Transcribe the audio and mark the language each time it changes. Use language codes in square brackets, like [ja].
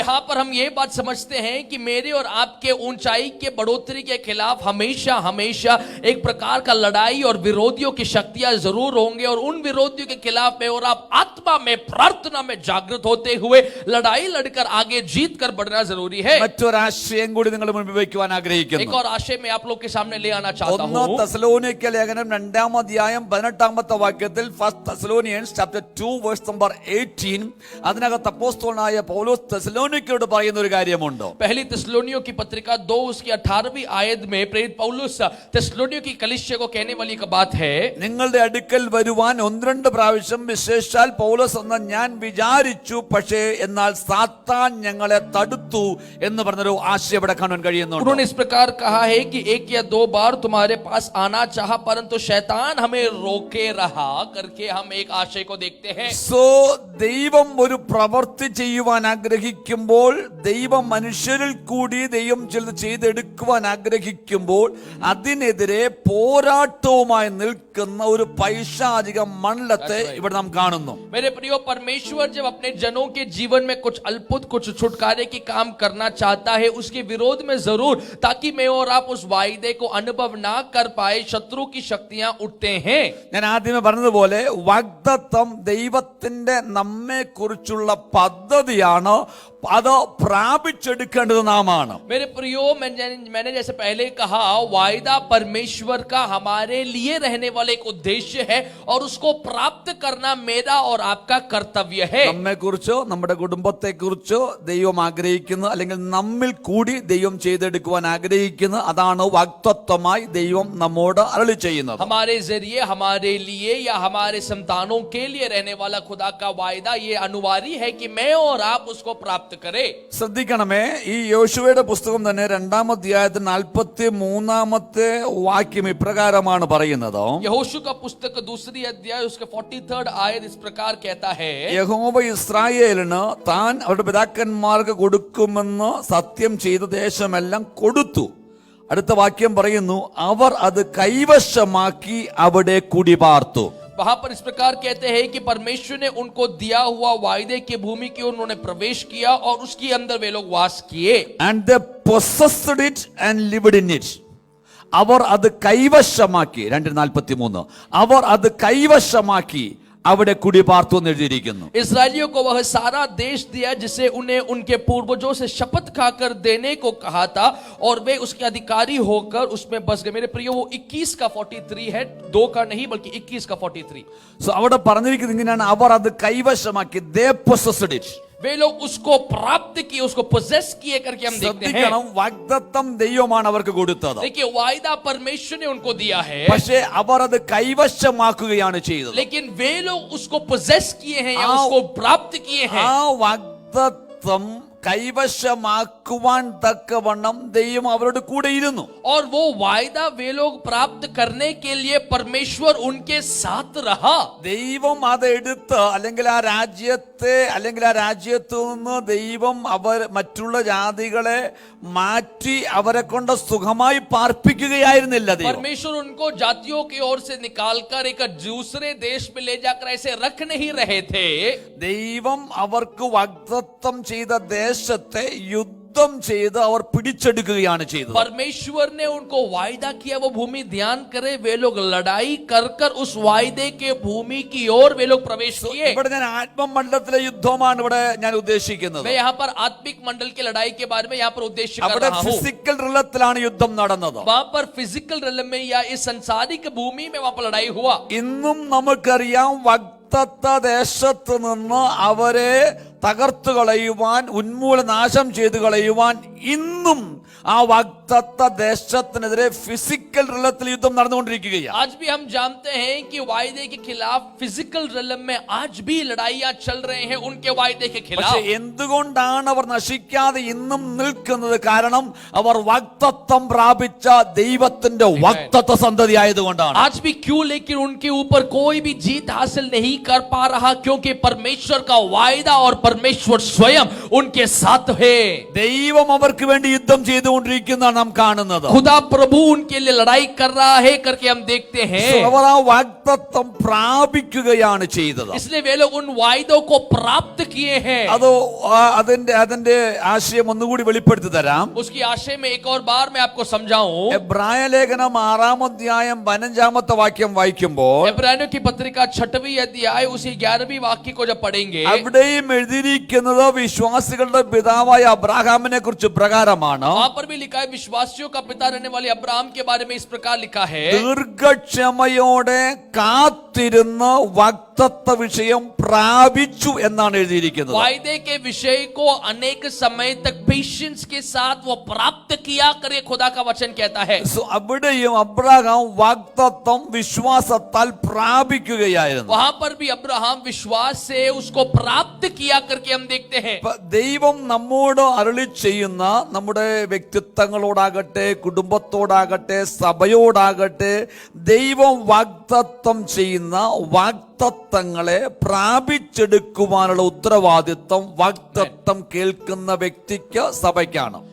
[hi] यहाँ पर हम ये बात समझते हैं कि मेरे और आपके ऊंचाई के बढ़ोतरी के खिलाफ हमेशा हमेशा एक प्रकार का लड़ाई और विरोधियों की शक्तियां जरूर होंगे, और उन विरोधियों के खिलाफ मैं और आप आत्मा में, प्रार्थना में जागृत होते हुए लड़ाई लड़कर आगे जीत कर बढ़ना जरूरी है. [ml] മറ്റൊരാശയം കൂടി നിങ്ങൾ മുൻപിൽ വയ്ക്കുവാൻ [hi] एक [ml] ആഗ്രഹിക്കുന്നു. [hi] और आशय मैं आप लोग के सामने ले आना चाहता [ml] ഒന്ന് [hi] हूं. [ml] തെസ്സലോനിക്ക ലേഖനം 2-ാം അധ്യായം 18-ാമത്തെ വാക്യത്തിൽ, [en] first Thessalonians chapter 2 verse number 18, [ml] അതിനകത്ത് അപ്പോസ്തലനായ പൗലോസ് തെസ്സലോനിക്കയോട് പറയുന്ന ഒരു കാര്യമുണ്ട്. [hi] पहली थिस्सलुनीयों की पत्रिका 2 उसकी 18वीं आयत में प्रेरित पौलुस थिस्सलुनीयों की कलीसिया को कहने वाली एक बात है. [ml] നിങ്ങളുടെ അടുക്കൽ വരുവാൻ 1-2 പ്രാവശ്യം വിശേഷാൽ പൗലോസ് എന്ന് ഞാൻ വിചാരിച്ചു, പക്ഷേ എന്നാൽ സാത്താൻ ഞങ്ങളെ തടുത്തു എന്ന് പറഞ്ഞൊരു ആശയം ഇവിടെ കാണാൻ കഴിയുന്നുണ്ട്. [hi] उन्होंने इस प्रकार कहा है कि 1 या 2 बार तुम्हारे पास आना चाहा, परंतु शैतान हमें रोके रहा करके हम एक आशय को देखते हैं. [ml] സോ ദൈവം ഒരു പ്രവൃത്തി ചെയ്യുവാൻ ആഗ്രഹിക്കുമ്പോൾ, ദൈവം മനുഷ്യരിൽ കൂടി ദൈവം ചിലത് ചെയ്തെടുക്കുവാൻ ആഗ്രഹിക്കുമ്പോൾ അതിനെതിരെ പോരാട്ടവുമായി നിൽക്കുന്ന ഒരു പൈശാചിക മണ്ഡലത്തെ ഇവിടെ നാം കാണുന്നു. [hi] मेरे प्रियो, परमेश्वर जब अपने जनों के जीवन में कुछ अद्भुत, कुछ छुटकारे की काम करना चाहता है, उसके विरोध में जरूर, ताकि मैं और आप उस वायदे को अनुभव ना कर पाए, शत्रु की शक्तियां उठते हैं. [ml] ഞാൻ ആദ്യമേ പറഞ്ഞതുപോലെ വാഗ്ദത്തം ദൈവത്തിന്റെ നമ്മെ കുറിച്ചുള്ള പദ്ധതിയാണ്, അത് പ്രാപിച്ചെടുക്കേണ്ടത് നാമാണ്. [hi] मेरे प्रियो, मैंने जैसे पहले कहा, वायदा परमेश्वर का हमारे लिए रहने वाला एक उद्देश्य है, और उसको प्राप्त करना मेरा और आपका कर्तव्य है. [ml] നമ്മെ കുറിച്ചോ നമ്മുടെ കുടുംബത്തെ കുറിച്ചോ ദൈവം ആഗ്രഹിക്കുന്ന, അല്ലെങ്കിൽ നമ്മിൽ കൂടി ദൈവം ചെയ്തെടുക്കുവാൻ ആഗ്രഹിക്കുന്ന, അതാണ് വാഗ്ദത്തമായി ദൈവം നമ്മോട് അരുളി ചെയ്യുന്നത്. [hi] हमारे जरिए, हमारे लिए या हमारे संतानों के लिए रहने वाला खुदा का वायदा ये अनिवार्य है कि मैं और आप उसको प्राप्त करें. [ml] ശ്രദ്ധിക്കണമേ, ഈ യോശുവയുടെ പുസ്തകം തന്നെ 2-ാം അധ്യായത്തിൽ 43-ാമത്തെ വാക്യം ഇപ്രകാരമാണ് പറയുന്നത്. [hi] यहोशू का पुस्तक 2 अध्याय उसके 43rd आयत इस प्रकार कहता है, [ml] യഹോവ ഇസ്രായേലിന് താൻ അവരുടെ പിതാക്കന്മാർക്ക് കൊടുക്കുമെന്ന് സത്യം ചെയ്ത ദേശമെല്ലാം കൊടുത്തു. അടുത്ത വാക്യം പറയുന്നു, അവർ അത് കൈവശമാക്കി അവിടെ കുടിപാർത്തു. [hi] वहां पर इस प्रकार कहते हैं कि परमेश्वर ने उनको दिया हुआ वायदे की भूमि की उन्होंने प्रवेश किया, और उसके अंदर वे लोग वास किए. [en] And they possessed it and lived in it. [ml] അവർ അത് കൈവശമാക്കി. 2:43, അവർ അത് കൈവശമാക്കി അവിടെ കുടിപാർത്തു എന്ന് എഴുതിയിരിക്കുന്നു. [hi] इस्राएलियों को वह सारा देश दिया जिसे उन्हें उनके पूर्वजों से शपथ खाकर देने को कहा था, और वे उसके अधिकारी होकर उसमें बस गए. मेरे प्रियो, वो 21 का 43 है, 2 का नहीं बल्कि 21 का 43. [ml] സോ അവിടെ പറഞ്ഞിരിക്കുന്നത് ഇങ്ങനെയാണ്, അവർ അത് കൈവശമാക്കി. [en] They possessed it. [hi] वे लोग उसको प्राप्त किए, उसको पोजेस किए करके हम देखते हैं. [ml] ശ്രദ്ധിക്കണം, വാഗ്ദത്തം ദൈവമാണ് അവർക്ക് കൊടുത്തത്. [hi] देखिए, वायदा परमेश्वर ने उनको दिया है, [ml] പക്ഷേ അവർ അത് കൈവശമാക്കുകയാണ് ചെയ്തത്. [hi] लेकिन वे लोग उसको पोजेस किए हैं या हाँ। उसको प्राप्त किए हैं. [ml] ആ വാഗ്ദത്തം കൈവശമാക്കുവാൻ തക്കവണ്ണം ദൈവം അവരുടെ കൂടെ ഇരുന്നു. [hi] और वो वायदा वे लोग प्राप्त करने के लिए परमेश्वर उनके साथ रहा. [ml] ദൈവം അത് എടുത്ത്, അല്ലെങ്കിൽ ആ രാജ്യത്തെ, അല്ലെങ്കിൽ ആ രാജ്യത്തു നിന്ന് ദൈവം മറ്റുള്ള ജാതികളെ മാറ്റി അവരെ കൊണ്ട് സുഖമായി പാർപ്പിക്കുകയായിരുന്നില്ല. [hi] परमेश्वर उनको जातियों की ओर से निकालकर एक दूसरे देश में ले जाकर ऐसे रख नहीं रहे थे. [ml] ദൈവം അവർക്ക് വാഗ്ദത്തം ചെയ്ത ദേശത്തെ യുദ്ധം ചെയ്ത് അവർ പിടിച്ചെടുക്കുകയാണ് ചെയ്തത്. [hi] परमेश्वर ने उनको वायदा किया वो भूमि, ध्यान करे, वे लोग लड़ाई कर कर उस वायदे के भूमि की ओर वे लोग प्रवेश किए. [ml] ഇവിടെ ഞാൻ ആത്മമണ്ഡലത്തിലെ യുദ്ധമാണ് ഇവിടെ ഞാൻ ഉദ്ദേശിക്കുന്നത്. [hi] मैं यहाँ पर आत्मिक मंडल की लड़ाई के बारे में यहाँ पर उद्देश्य कर [ml] അവിടെ [hi] रहा हूँ. [ml] ഫിസിക്കൽ റിലത്തിലാണ് യുദ്ധം നടന്നത്. [hi] वहां पर फिजिकल रिलम में या इस संसारिक भूमि में वहां पर लड़ाई हुआ. [ml] ഇന്നും നമുക്കറിയാം, വാഗ്ദത്ത ദേശത്ത് നിന്ന് അവരെ തകർത്തു കളയുവാൻ, ഉന്മൂലനാശം ചെയ്തു കളയുവാൻ ഇന്നും ആ വാഗ്ദത്ത ദേശത്തിനെതിരെ ഫിസിക്കൽ തലത്തിൽ യുദ്ധം നടന്നുകൊണ്ടിരിക്കുകയാണ്. [hi] आज भी हम जानते हैं कि वायदे के खिलाफ फिजिकल रिलम में आज भी लड़ाइयां चल रहे हैं उनके वायदे के खिलाफ. [ml] പക്ഷേ എന്തുകൊണ്ടാണ് അവർ നശിക്കാതെ ഇന്നും നിൽക്കുന്നത്? കാരണം അവർ വാഗ്ദത്തം പ്രാപിച്ച ദൈവത്തിന്റെ വാഗ്ദത്ത സന്തതി ആയതുകൊണ്ടാണ്. [hi] आज भी क्यों? लेकिन उनके ऊपर कोई भी जीत हासिल नहीं कर पा रहा, क्योंकि परमेश्वर का वायदा और परमेश्वर स्वयं उनके साथ है. [ml] ദൈവം അവർക്ക് വേണ്ടി യുദ്ധം ചെയ്തുകൊണ്ടിരിക്കുന്നതാണ് നാം കാണുന്നത്. [hi] खुदा प्रभु उनके लिए लड़ाई कर रहा है करके हम देखते हैं. [ml] അവർ ആ വാഗ്ദത്തം പ്രാപിക്കുകയാണ് ചെയ്തത്. [hi] इसलिए वे लोग उन वायदों को प्राप्त किए हैं. [ml] അത് അതിന്റെ ആശയം ഒന്നുകൂടി വെളിപ്പെടുത്തി തരാം. [hi] उसकी आशय में एक और बार मैं आपको समझाऊं. [ml] എബ്രായ ലേഖനം 6-ാം അധ്യായം 15-ാമത്തെ വാക്യം വായിക്കുമ്പോൾ [hi] इब्रानियों की पत्रिका 6वीं अध्याय उसी 11वीं वाक्य को जब पढ़ेंगे, [ml] അവിടെയും എഴുതിയിരിക്കുന്നത് വിശ്വാസികളുടെ പിതാവായ അബ്രാഹാമിനെ കുറിച്ച് പ്രകാരമാണ്. [hi] वहां पर भी लिखा है विश्वासियों का पिता रहने वाले अब्राहम के बारे में इस प्रकार लिखा है. [ml] ദീർഘക്ഷമയോടെ കാത്തിരുന്ന് വാഗ്ദത്ത വിഷയം പ്രാപിച്ചു എന്നാണ് എഴുതിയിരിക്കുന്നത്. [hi] वायदे के विषय को अनेक समय तक पेशेंस के साथ वो प्राप्त किया करे खुदा का वचन कहता है. [ml] അവിടെയും അബ്രാഹാം വാഗ്ദത്തം വിശ്വാസത്താൽ പ്രാപിക്കുകയായിരുന്നു. [hi] वहां पर भी अब्राहम विश्वास से उसको प्राप्त किया करके हम देखते हैं. [ml] ദൈവം നമ്മോട് അരുളി ചെയ്യുന്ന നമ്മുടെ വ്യക്തിത്വങ്ങളോടാകട്ടെ, കുടുംബത്തോടാകട്ടെ, സഭയോടാകട്ടെ, ദൈവം വാഗ്ദത്തം ചെയ്യുന്ന വാഗ്ദത്തങ്ങളെ പ്രാപിച്ചെടുക്കുവാനുള്ള ഉത്തരവാദിത്വം വാഗ്ദത്തം കേൾക്കുന്ന വ്യക്തിക്ക്, സഭയ്ക്കാണ്.